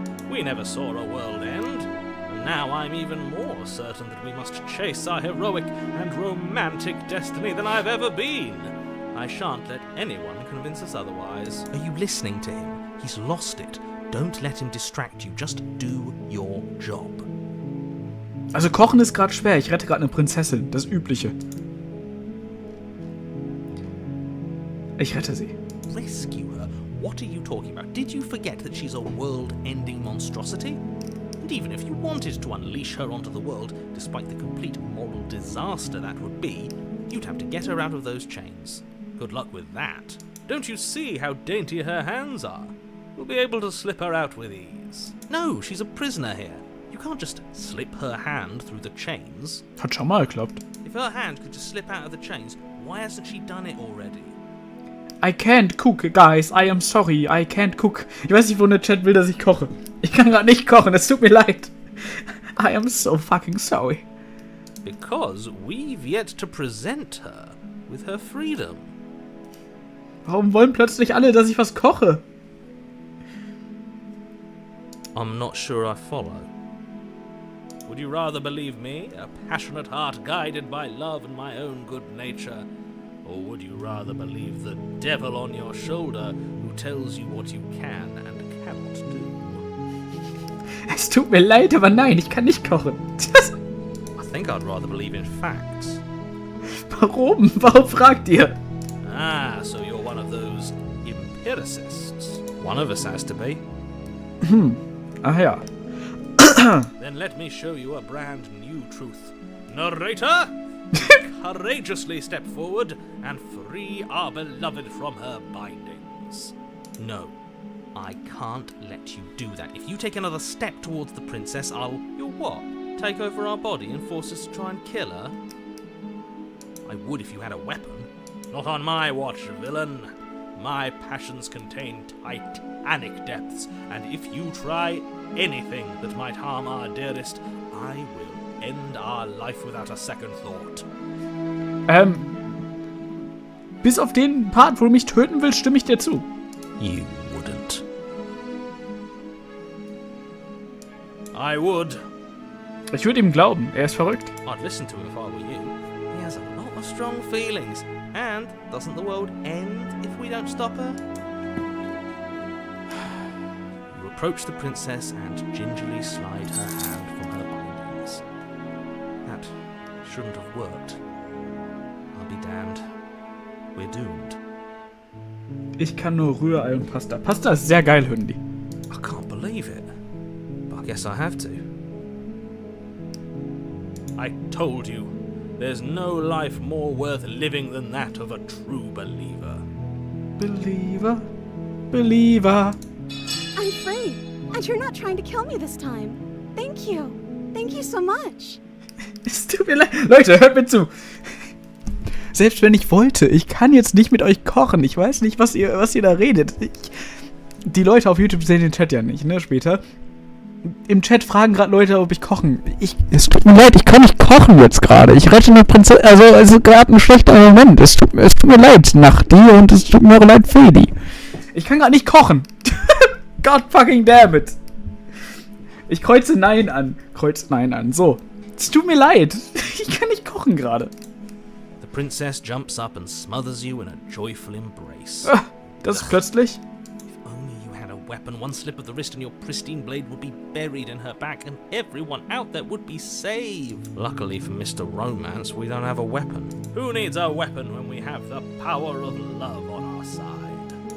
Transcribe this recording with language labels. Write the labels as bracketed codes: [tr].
[en] We never saw a world end. And now I'm even more certain that we must chase our heroic and romantic destiny than I've ever been. I shan't let anyone convince us otherwise. Are you listening to him? He's lost it. Don't let him distract you. Just do your job. [de] Also kochen ist gerade schwer. Ich rette gerade eine Prinzessin. Das Übliche. Ich rette sie. [en] Rescue her? What are you talking about? Did you forget that she's a world-ending monstrosity? And even if you wanted to unleash her onto the world, despite the complete moral disaster that would be, you'd have to get her out of those chains. Good luck with that. Don't you see how dainty her hands are? You'll be able to slip her out with ease. No, she's a prisoner here. You can't just slip her hand through the chains. [de] Hat schon mal geklappt. [en] If her hand could just slip out of the chains, why hasn't she done it already? I can't cook, guys. I am sorry. I can't cook. [de] Ich weiß nicht, wo der Chat will, dass ich koche. Ich kann gerade nicht kochen. Es tut mir leid. [en] I am so fucking sorry. Because we've yet to present her with her freedom. [de] Warum wollen plötzlich alle, dass ich was koche? [en] I'm not sure I follow. Would you rather believe me, a passionate heart guided by love and my own good nature? Or would you rather believe the devil on your shoulder who tells you what you can and cannot do? [de] Es tut mir leid, aber nein, ich kann nicht kochen. [en] I think I'd rather believe in facts. [de] Warum? Warum fragt ihr? [en] Ah, so you're one of those empiricists. One of us has to be. [de] Ach ja. [en] Then let me show you a brand new truth. Narrator, courageously step forward and free our beloved from her bindings. No, I can't let you do that. If you take another step towards the princess, you'll what? Take over our body and force us to try and kill her? I would if you had a weapon. Not on my watch, villain. My passions contain titanic depths, and if you try anything that might harm our dearest, I will end our life without a second thought. [de] Bis auf den Part, wo du mich töten willst, stimme ich dir zu. [en] You wouldn't. I would. [de] Ich würde ihm glauben, er ist verrückt. [en] I'd listen to him if I were you. He has a lot of strong feelings. And doesn't the world end if we don't stop her? You approach the princess and gingerly slide her hand from her bindings. That shouldn't have worked. I'll be damned. We're doomed. [de] Ich kann nur Rührei und Pasta. Pasta ist sehr geil, Hündi. [en] I can't believe it. But I guess I have to. I told you. There's no life more worth living than that of a true believer. Believer? Believer. I'm free, and you're not trying to kill me this time. Thank you. Thank you so much. [de] Es tut mir leid. Leute, hört mir zu. selbst wenn ich wollte, ich kann jetzt nicht mit euch kochen. Ich weiß nicht, was ihr da redet. Die Leute auf YouTube sehen den Chat ja nicht, ne, später. Im Chat fragen gerade Leute, ob ich kochen. Es tut mir leid, ich kann nicht kochen jetzt gerade. Ich rette eine Prinzessin, also gerade ein schlechter Moment. Es tut mir leid, Nachti, und es tut mir auch leid, Fedi. Ich kann gerade nicht kochen. [en] God fucking damn it. [de] Ich kreuze Nein an. So. Es tut mir leid. Ich kann nicht kochen gerade. [en] The princess jumps up and smothers you in a joyful embrace. [de] Das ist plötzlich. [en] Weapon, one slip of the wrist and your pristine blade would be buried in her back and everyone out there would be saved. Luckily for Mr. Romance, we don't have a weapon. Who needs a weapon when we have the power of love on our side?